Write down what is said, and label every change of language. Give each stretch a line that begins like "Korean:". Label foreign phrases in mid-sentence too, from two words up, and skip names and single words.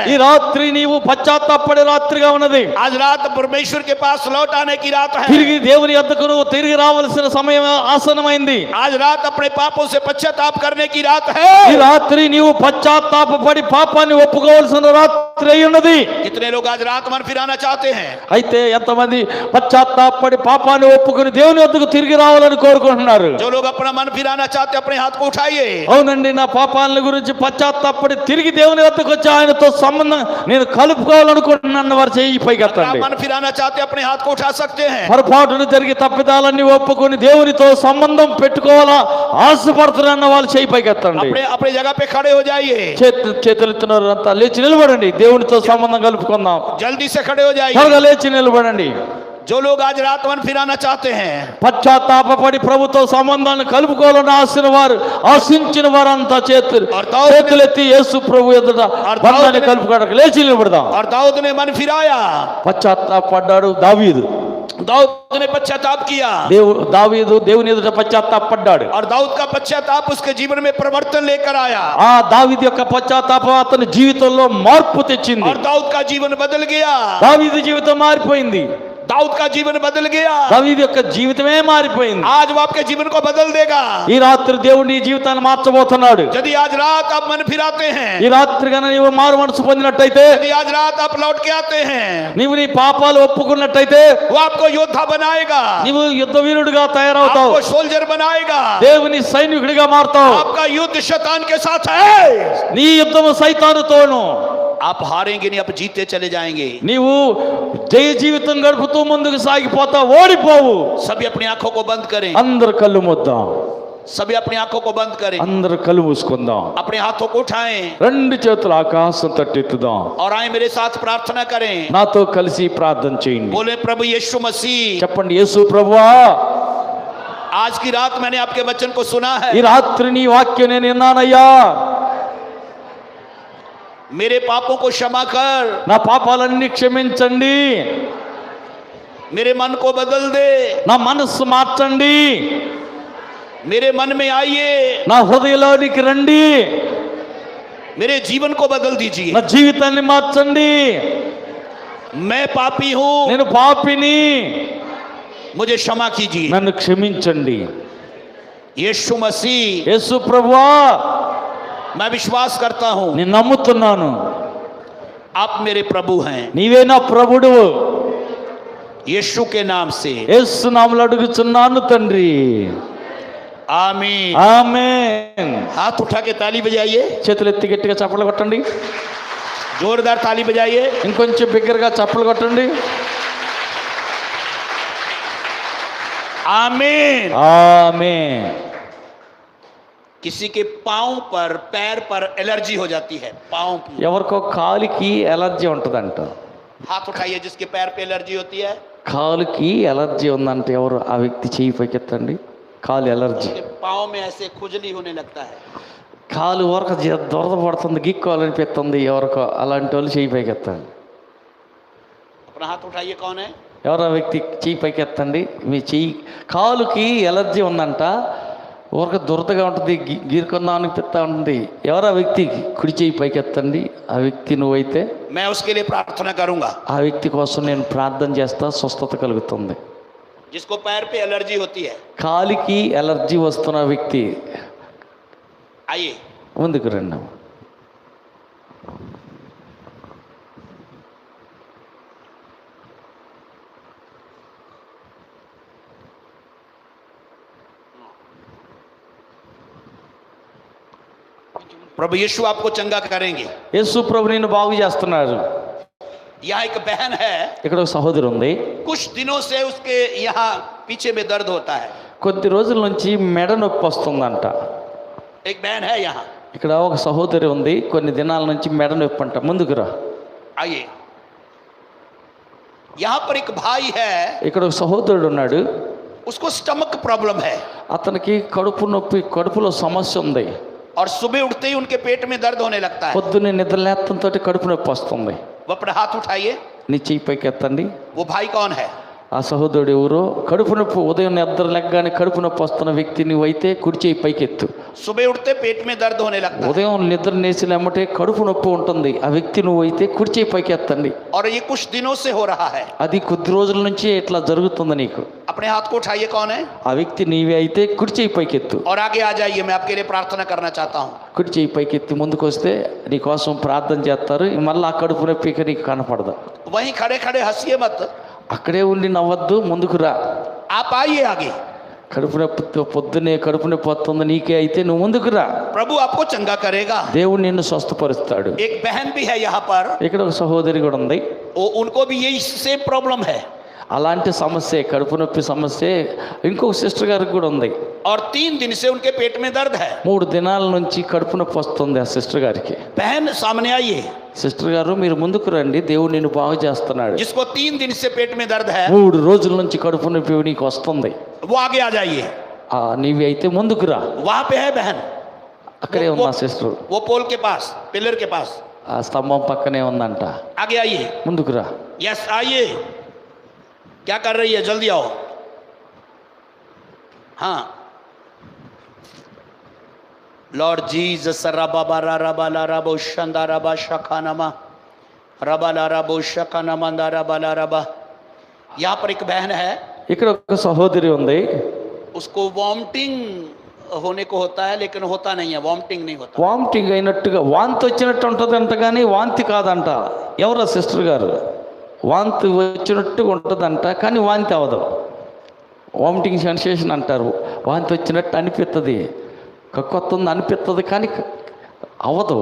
Telugu: ఈ రాత్రి నీవు పశ్చాత్తాపడే రాత్రిగా ఉన్నది.
Hindi: आज रात परमेश्वर के पास लौट आने की रात है।
Telugu: తిరిగి దేవుని యొద్దకు నువ్వు తిరిగి రావాల్సిన సమయం ఆసన్నమైంది.
Hindi: आज रात अपने पापों से पश्चाताप करने की रात
Telugu: ఈ
Hindi: है।
Telugu: రాత్రి నీవు పశ్చాత్తాపడి పాపాన్ని ఒప్పుకోవాల్సిన రాత్రి అయి ఉన్నది.
Hindi: कितने लोग आज रात मन फिराना चाहते हैं?
Telugu: అయితే ఎంతమంది పశ్చాత్తాపడి పాపాన్ని ఒప్పుకొని దేవుని వద్దకు తిరిగి రావాలని కోరుకుంటున్నారు?
Hindi: जो लोग अपना मन फिराना चाहते हैं, अपने हाथ को उठाइए।
Telugu: అవునండి, నా పాపాల గురించి పశ్చాత్తాపడి తిరిగి దేవుని వద్దకు వచ్చి ఆయనతో సంబంధం నేను కలుపుకోవాలనుకుంటున్నాను వారు చేయి పైకి
Hindi: अगर आप
Telugu: ఎత్తండి.
Hindi: मन फिराना चाहते हैं, अपने हाथ को उठा सकते हैं।
Telugu: పొరపాటును జరిగి తప్పిదాలన్నీ ఒప్పుకొని దేవునితో సంబంధం పెట్టుకోవాలా ఆశపడుతున్న వాళ్ళు చేయి పైకి ఎత్తండి.
Hindi: अपने अपने जगह पे खड़े हो जाइए,
Telugu: చేతులెత్తున్నారు అంతా లేచి నిలబడండి. దేవునితో సంబంధం కలుపుకుందాం.
Hindi: जल्दी से खड़े हो जाइए।
Telugu: త్వరగా లేచి నిలబడండి.
Hindi: जो लोग आज रात मन फिराना चाहते हैं,
Telugu: పశ్చాత్తాపడి ప్రభుతో సంబంధాన్ని కలుపుకోవాలని ఆశించిన వారంతా చేతులెత్తి యేసు ప్రభు ఎదుట బంధాన్ని కలుపుకోవడానికి లేచి నిలబడదాం.
Hindi: और दाऊद ने मन फिराया,
Telugu: పశ్చాత్తాపడ్డాడు దావీదు.
Hindi: दाऊद ने पश्चाताप किया,
Telugu: దావీదు దేవుని ఎదుట పశ్చాత్తాపడ్డాడు.
Hindi: और दाऊद का पश्चाताप उसके जीवन में परिवर्तन लेकर आया,
Telugu: ఆ దావీదు యొక్క పశ్చాత్తాపం అతని జీవితంలో మార్పు తెచ్చింది.
Hindi: और दाऊद का जीवन बदल गया,
Telugu: దావీదు జీవితం మారిపోయింది.
Hindi: दाऊद का जीवन बदल गया।
Telugu: దావీదు యొక్క జీవితమే మారిపోయింది.
Hindi: आज वो आपके जीवन को बदल देगा।
Telugu: ఈ రాత్రి దేవుడు నీ జీవితాన్ని మార్చబోతున్నాడు.
Hindi: यदि आज रात आप मन फिराते हैं,
Telugu: ఈ రాత్రి కనుక నీవు మారు మనసు పొందినట్టయితే,
Hindi: यदि आज रात आप लौट के आते हैं,
Telugu: నీవు నీ పాపాలు ఒప్పుకున్నట్టయితే
Hindi: वो आपको योद्धा बनाएगा,
Telugu: నీవు యుద్ధ వీరుడిగా తయారవుతావు.
Hindi: आपको सोल्जर बनाएगा,
Telugu: దేవుని సైనికుడిగా మారుతావు.
Hindi: आपका युद्ध शैतान के साथ है।
Telugu: నీ యుద్ధము సైతానుతోను.
Hindi: आप हारेंगे नहीं, आप जीते चले जाएंगे।
Telugu: నీవు జయ జీవితం గడుపుతూ ముందుకు సాగిపోతావు, ఓడిపోవు.
Hindi: सभी अपनी आंखों को बंद करें,
Telugu: అందరు కళ్ళు మూద్దాం.
Hindi: सभी अपनी आंखों को बंद करें,
Telugu: అందరు కళ్ళు మూసుకుందాం.
Hindi: अपने हाथों को उठाएं
Telugu: రెండు చేతులు ఆకాశం తట్టెత్తుదాం.
Hindi: और आए मेरे साथ प्रार्थना करें।
Telugu: నాతో కలిసి ప్రార్థన చేయండి.
Hindi: बोले, प्रभु यीशु मसीह,
Telugu: చెప్పండి, యేసు ప్రభువా,
Hindi: आज की रात मैंने आपके वचन को सुना है,
Telugu: ఈ రాత్రి నీ వాక్యం నేను విన్నానయ్యా.
Hindi: मेरे पापों को क्षमा कर,
Telugu: నా పాపాలన్నీ క్షమించండి.
Hindi: मेरे मन को बदल दे,
Telugu: నా మనస్సు మార్చండి.
Hindi: मेरे मन में आइए,
Telugu: నా హృదయంలోనికి రండి.
Hindi: मेरे जीवन को बदल दीजिए।
Telugu: నా జీవితాన్ని మార్చండి.
Hindi: मैं पापी हूं,
Telugu: నేను పాపిని,
Hindi: मुझे क्षमा कीजिए।
Telugu: నన్ను క్షమించండి.
Hindi: यीशु मसीह,
Telugu: యేసు ప్రభువా,
Hindi: मैं विश्वास करता हूं
Telugu: నేను నమ్ముతున్నాను,
Hindi: आप मेरे प्रभु हैं।
Telugu: నీవే నా ప్రభుడు.
Hindi: यीशु के नाम से
Telugu: యేసు నామములో అడుగుచున్నాను తండ్రి.
Hindi: आमीन।
Telugu: ఆమేన్.
Hindi: हाथ उठा के ताली बजाइए,
Telugu: చేతులు ఎత్తి గట్టిగా చప్పలు కొట్టండి.
Hindi: जोरदार ताली बजाइए।
Telugu: ఇంకొంచెం బిగ్గరగా చప్పలు కొట్టండి.
Hindi: आमीन।
Telugu: ఆమేన్.
Hindi: किसी के पांव पर, पैर पर एलर्जी हो जाती है, पांव की।
Telugu: ఎవరికో కాలికి ఎలర్జీ ఉంటుందంట.
Hindi: हाथ उठाइए जिसके पैर पे एलर्जी होती है।
Telugu: కాలుకి ఎలర్జీ ఉందంటే ఎవరు? ఆ వ్యక్తి చేయి పైకెత్తండి. కాలు ఎలర్జీ.
Hindi: उसके पांव में ऐसे खुजली होने लगता है।
Telugu: కాలు ఊరక దురద పడుతుంది, గిక్కోవాలనిపిస్తుంది ఎవరికో, అలాంటి వాళ్ళు చేయి పైకెత్తండి.
Hindi: अपना हाथ उठाइए, कौन है?
Telugu: ఎవరో వ్యక్తి చేయి పైకెత్తండి. మీ చెయ్యి కాలుకి ఎలర్జీ ఉందంట, ఊరక దురదగా ఉంటుంది, గీరుకుందాం అనిపిస్తూ ఉంటుంది. ఎవరో వ్యక్తి కుడి చేయి పైకెత్తండి. ఆ వ్యక్తి నువ్వైతే
Hindi: मैं उसके लिए प्रार्थना करूंगा।
Telugu: ఆ వ్యక్తి కోసం నేను ప్రార్థన చేస్తా, స్వస్థత కలుగుతుంది.
Hindi: जिसको पैर पे एलर्जी होती है,
Telugu: కాలికి ఎలర్జీ వస్తున్న వ్యక్తి
Hindi: आइए।
Telugu: ముందుకు రండి.
Hindi: प्रभु यीशु आपको चंगा करेंगे।
Telugu: యేసు ప్రభు నిన్ను బాగు చేస్తున్నారు.
Hindi: यहाँ एक बहन है,
Telugu: ఇక్కడ ఒక సహోదరి ఉంది.
Hindi: कुछ दिनों से उसके यहाँ पीछे में दर्द होता है।
Telugu: కొద్ది రోజుల నుంచి మెడ నొప్పి వస్తుందంట.
Hindi: एक बहन है यहाँ,
Telugu: ఇక్కడ ఒక సహోదరి ఉంది, కొన్ని దినాల నుంచి మెడ నొప్పి అంట. ముందుకు రా.
Hindi: आइए। यहाँ पर एक भाई है,
Telugu: ఇక్కడ ఒక సహోదరుడు ఉన్నాడు.
Hindi: उसको
English: stomach problem
Hindi: है
Telugu: అతనికి కడుపు నొప్పి, కడుపులో సమస్య ఉంది.
Hindi: और सुबह उठते ही उनके पेट में दर्द होने लगता है।
Telugu: పొద్దున్నే నిద్ర లేతంతో కడుపు నొప్పి వస్తుంది.
Hindi: वो अपना हाथ उठाइए।
Telugu: నీ చెయ్యి పైకి ఎత్తండి.
Hindi: वो भाई कौन है?
Telugu: ఆ సహోదరుడు ఎవరో? కడుపు నొప్పి, ఉదయం నిద్ర లెగ్గానే కడుపు నొప్పి వస్తున్న వ్యక్తి నువ్వైతే కుడి చేయి పైకెత్తు.
Hindi: सुबह उठते पेट में दर्द होने लगता है।
Telugu: ఉదయం నిద్ర నేసిన ఎమ్మటే కడుపు నొప్పి ఉంటుంది. ఆ వ్యక్తి నువ్వైతే కుడి చేయి పైకి ఎత్తండి.
Hindi: और ये कुछ दिनों से हो रहा है।
Telugu: అది కొద్ది రోజుల నుంచి ఇట్లా జరుగుతుంది నీకు.
Hindi: अपने हाथ को उठाइए, कौन है?
Telugu: ఆ వ్యక్తి నీవే అయితే కుడి చేయి పైకెత్తు.
Hindi: और आगे आ जाइए, मैं आपके लिए प्रार्थना करना चाहता हूँ।
Telugu: కుడి చేయి పైకెత్తి ముందుకు వస్తే నీ కోసం ప్రార్థన చేస్తారు. మళ్ళీ ఆ కడుపు నొప్పి ఇక నీకు కనపడదు.
Hindi: वहीं खड़े खड़े हंसिए मत,
Telugu: అక్కడే ఉండి నవ్వద్దు, ముందుకు రా.
Hindi: आप आइए आगे।
Telugu: కడుపు నొప్పితో పొద్దునే కడుపు నొప్పి వస్తుంది నీకే అయితే నువ్వు ముందుకు రా.
Hindi: प्रभु आपको चंगा करेगा।
Telugu: దేవుడు నిన్ను స్వస్థపరుస్తాడు.
Hindi: एक बहन भी है यहाँ पर,
Telugu: ఇక్కడ ఒక సహోదరి కూడా ఉంది.
Hindi: वो उनको भी यही
English: same problem
Hindi: है।
Telugu: అలాంటి సమస్య, కడుపు నొప్పి సమస్య ఇంకొక సిస్టర్ గారికి కూడా ఉంది.
Hindi: और 3 दिन से उनके पेट में दर्द है.
Telugu: 3 దినాల నుంచి కడుపు నొప్పి వస్తుంది ఆ సిస్టర్ గారికి.
Hindi: बहन सामने आइए.
Telugu: సిస్టర్ గారు మీరు ముందుకు రండి, దేవుడు నిన్ను బాగు చేస్తున్నాడు.
Hindi: जिसको 3 दिन से पेट में दर्द है,
Telugu: 3 రోజుల నుంచి కడుపు నొప్పి నీకు వస్తుంది.
Hindi: वो आगे आ जाइए.
Telugu: నీవి అయితే ముందుకు రా.
Hindi: वहां पे है बहन,
Telugu: అక్కడే ఉంది ఆ సిస్టర్.
Hindi: वो पोल के पास, पिलर के पास.
Telugu: ఆ స్తంభం పక్కనే ఉందంట.
Hindi: आगे आइए.
Telugu: ముందుకు రా.
Hindi: यस आइए. क्या कर रही है, जल्दी आओ. हाँ लॉर्ड जीसस रबा बारा रबा ला रबो शंदा रबा शखानमा रबा ला रबो शखानमा दा रबा ला रबा. यहाँ पर एक बहन है,
Telugu: ఇక్కడ ఒక సహోదరి ఉంది.
Hindi: उसको वॉमिटिंग होने को होता है लेकिन होता नहीं है, वॉमिटिंग नहीं होता.
Telugu: వామిటింగ్ అయినట్టుగా వాంతి వచ్చినట్టు ఉంటుందంట, కానీ వాంతి కాదంట. ఎవరా సిస్టర్ గారు? వాంతి వచ్చినట్టుగా ఉంటుందంట కానీ వాంతి అవ్వదు.
English: vomiting sensation
Telugu: అంటారు. వాంతి వచ్చినట్టు అనిపిస్తుంది, కక్కొత్తుంది అనిపిస్తుంది కానీ అవ్వదు.